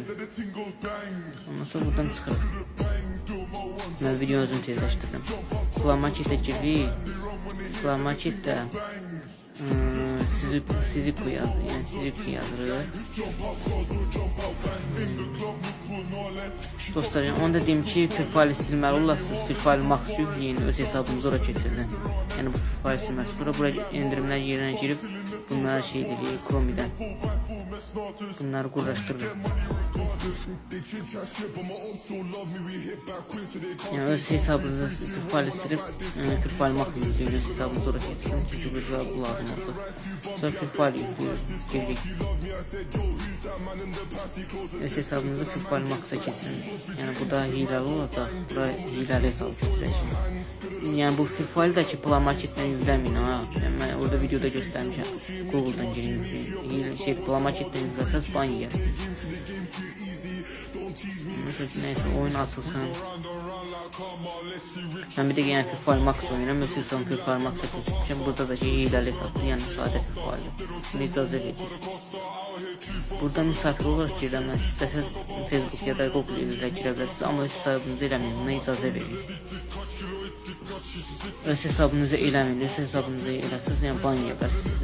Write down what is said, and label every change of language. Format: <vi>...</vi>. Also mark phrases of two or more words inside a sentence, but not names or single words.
<az>Ondan sonra buradan çıxırıq. Ben videonu özüm tezləşdirdim. Play Market'e giririk. Play Market'te Siziku yazır. Yani Siziku yazırıq. Dostlar, yani onu da deyim ki, Free Fire silməli olasınız. Free Fire Max yükləyin, öz hesabınızı ora keçirdin. Yəni bu Free Fire silməli. Sonra buraya endirimlər yerinə girib bunlara şey dedik, Chrome'den. Bunları quraşdırırıq. Yəni öz hesabınızı Free Fire silib Free Fire Max yükləyin, öz hesabınızı ora keçirdin. Çünki bu lazım oldu. Sonra Free Fire yükləyirik. Öz hesabınızı Free Fire Max'a keçirin. Yəni burada hiləli olacaq. Buraya hiləli hesab götürəcək. Yəni bu Free Fire'daki Play Market'dən yükləməyin ha. Yəni mən orada videoda göstərmişəm. Google'dan girin. Play Market'dən yükləsəz ban yer.</az> <tr>Neyse, oyun açılsın.</tr> <az>Ben bir de yani Free Fire Max oynayıram. Mesela son Free Fire Max'a keçmişəm. Burada da şey hiləli hesabdır. Yəni sadə Free Fire'dır. Bunu icazə verir. Buradan</az> <tr>misafir olarak</tr> <az>girəm. İstəsəz Facebook ya da Google ilə girə bilərsiniz. Amma öz hesabınızı eləməyin. Buna icazə verin. Öz hesabınızı eləməyin. Öz hesabınızı eləsəz yəni ban yeyirsiniz.</az>